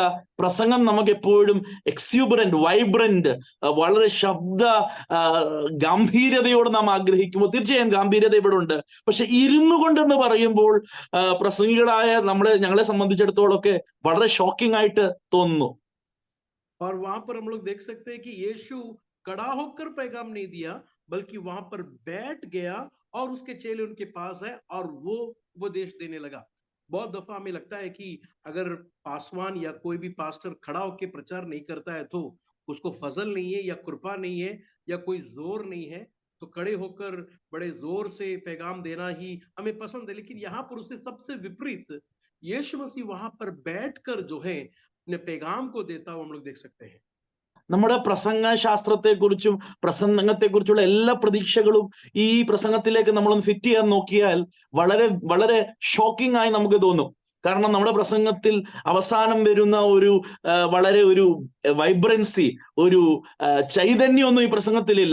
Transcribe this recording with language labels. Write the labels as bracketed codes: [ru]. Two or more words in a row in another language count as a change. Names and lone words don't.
[ml] പ്രസംഗം നമുക്ക് എപ്പോഴും [en] exuberant, vibrant, [ml] വളരെ ശബ്ദ ഗാംഭീര്യതയോട് നാം ആഗ്രഹിക്കുമ്പോൾ തീർച്ചയായും ഗാംഭീര്യത ഇവിടെ ഉണ്ട്. പക്ഷെ ഇരുന്നു കൊണ്ടെന്ന് പറയുമ്പോൾ പ്രസംഗികളായ ഞങ്ങളെ സംബന്ധിച്ചിടത്തോളം ഒക്കെ വളരെ ഷോക്കിംഗ് ആയിട്ട് തോന്നുന്നു. [hi] और वहां पर हम लोग देख सकते हैं कि यीशु खड़ा होकर पैगाम नहीं दिया बल्कि वहां पर बैठ गया और उसके चेले उनके पास है और वो उपदेश देने लगा। बहुत दफा हमें लगता है कि अगर पासवान या कोई भी पास्टर खड़ा होकर प्रचार नहीं करता है तो उसको फजल नहीं है या कृपा नहीं है या कोई जोर नहीं है, तो खड़े होकर बड़े जोर से पैगाम देना ही हमें पसंद है। लेकिन यहाँ पर उससे सबसे विपरीत यीशु मसीह वहां पर बैठकर जो है अपने पैगाम को देता हुआ हम लोग देख सकते हैं। [ml] നമ്മുടെ പ്രസംഗ ശാസ്ത്രത്തെക്കുറിച്ചും പ്രസംഗത്തെക്കുറിച്ചുള്ള എല്ലാ പ്രതീക്ഷകളും ഈ പ്രസംഗത്തിലേക്ക് നമ്മളൊന്ന് ഫിറ്റ് ചെയ്യാൻ നോക്കിയാൽ വളരെ വളരെ ഷോക്കിംഗ് ആയി നമുക്ക് തോന്നും. കാരണം നമ്മുടെ പ്രസംഗത്തിൽ അവസാനം വരുന്ന ഒരു വളരെ ഒരു വൈബ്രൻസി, ഒരു ചൈതന്യമൊന്നും ഈ പ്രസംഗത്തിലില്ല.